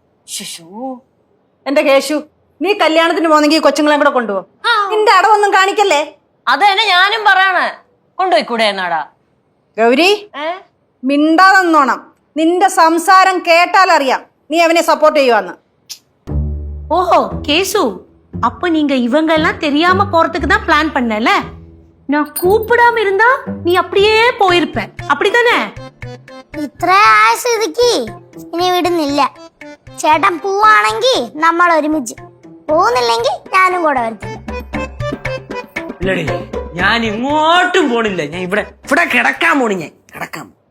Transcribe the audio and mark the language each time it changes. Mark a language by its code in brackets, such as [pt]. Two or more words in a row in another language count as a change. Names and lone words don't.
[ml] എന്റെ കേശു, നീ കല്യാണത്തിന് പോന്നെങ്കിൽ കൊച്ചുങ്ങളെ കൂടെ കൊണ്ടുപോ. നിന്റെ അടവൊന്നും കാണിക്കല്ലേ. അത് തന്നെ ഞാനും പറയണേ, കൊണ്ടുപോയിക്കൂടെ എന്നാടാ? ഗൗരി, മിണ്ടാതെ നിന്നോണം. നിന്റെ സംസാരം കേട്ടാലറിയാം നീ അവനെ സപ്പോർട്ട് ചെയ്യുവാന്ന്. [ta] ஓஹோ கேசு, அப்ப நீங்க இவங்க எல்லாம் தெரியாம போறதுக்கு தான் பிளான் பண்ணல. நான் கூப்பிடாம இருந்தா நீ அப்படியே போயிருப்ப, அப்படித்தானே? [ml] ഇത്ര ആയ സ്ഥിതിക്ക് ഇനി വിടുന്നില്ല. ചേട്ടൻ പോവാണെങ്കിൽ നമ്മൾ ഒരുമിച്ച്, പോകുന്നില്ലെങ്കിൽ ഞാനും കൂടെ വരത്തില്ല. ഇല്ലടി, ഞാൻ ഇങ്ങോട്ടും പോണില്ല. ഞാൻ ഇവിടെ കിടക്കാൻ പോണി. ഞാൻ കിടക്കാം.